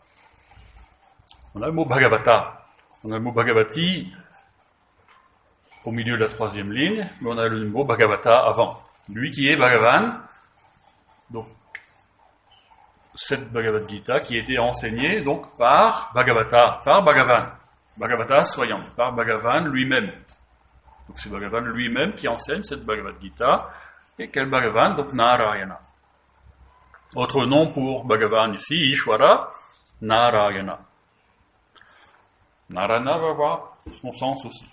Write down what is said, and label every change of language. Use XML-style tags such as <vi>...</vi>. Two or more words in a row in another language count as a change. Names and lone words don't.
<fr>On a le mot Bhagavata. On a le mot Bhagavati au milieu de la troisième ligne, mais on a le mot Bhagavata avant. Lui qui est Bhagavan, donc cette Bhagavad Gita qui a été enseignée donc par Bhagavata, par Bhagavan. Bhagavata soyant, par Bhagavan lui-même. Donc c'est Bhagavan lui-même qui enseigne cette Bhagavad Gita. Et quel Bhagavan? Donc Narayana. Autre nom pour Bhagavan ici, Ishvara, Narayana. Narayana va avoir son sens aussi.</fr>